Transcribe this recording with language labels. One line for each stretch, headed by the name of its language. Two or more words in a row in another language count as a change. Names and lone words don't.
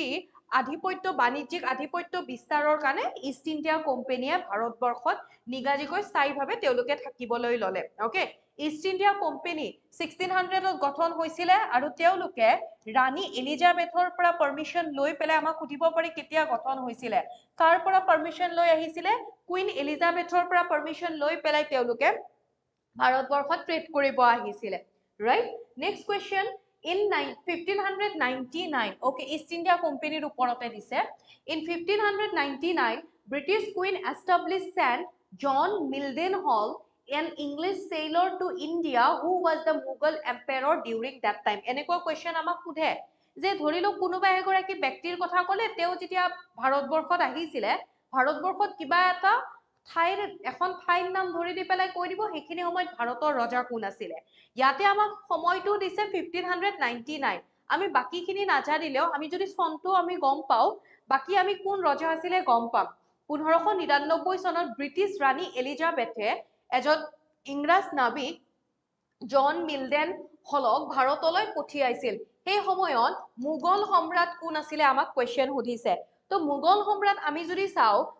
Assamese: আধিপত্য বাণিজ্যিক আধিপত্য বিস্তাৰৰ কাৰণে ইষ্ট ইণ্ডিয়া কোম্পানীয়ে ভাৰতবৰ্ষত নিগাজিকৈ স্থায়ীভাৱে তেওঁলোকে থাকিবলৈ ললে ওকে ইষ্ট ইণ্ডিয়া কোম্পানী 1600 ত গঠন হৈছিলে আৰু তেওঁলোকে ৰাণী এলিজাবেথৰ পৰা পাৰমিশন লৈ পেলাই আমাক সুধিব পাৰে কেতিয়া গঠন হৈছিলে কাৰ পৰা পাৰমিশন লৈ আহিছিলে কুইন এলিজাবেথৰ পৰা পাৰমিশন লৈ পেলাই তেওঁলোকে ভাৰতবৰ্ষত ট্ৰেড কৰিব আহিছিলে
English: right next question
Assamese: in
English: 1599 okay east india company
Assamese: ওপৰতে দিছে
English: in 1599 british queen established St john mildenhall an english sailor to india who was the mughal emperor during that
Assamese: time এনেকুৱা কোৱেশ্চন আমাক সোধে যে ধৰিলো কোনোবা এগৰাকী ব্যক্তিৰ কথা ক'লে তেওঁ যেতিয়া ভাৰতবৰ্ষত আহিছিলে ভাৰতবৰ্ষত কিবা এটা ঠাইৰ এখন ঠাইৰ নাম ধৰি দি পেলাই কৈ দিব সেইখিনি সময়ত ভাৰতৰ ৰজা কোন আছিলে ইয়াতে আমাক সময়টো দিছে 1599 আমি বাকিখিনি নাজানিলেও আমি যদি চনটো আমি গম পাও বাকি আমি কোন ৰজা আছিলে গম পাম 1599 চনত ব্ৰিটিছ ৰাণী এলিজাবেথে এজন ইংৰাজ নাবিক জন মিলডেন হলক ভাৰতলৈ পঠিয়াইছিল সেই সময়ত মুঘল সম্ৰাট কোন আছিলে আমাক কোৱেশ্চন সুধিছে তো মুঘল সম্ৰাট আমি যদি চাও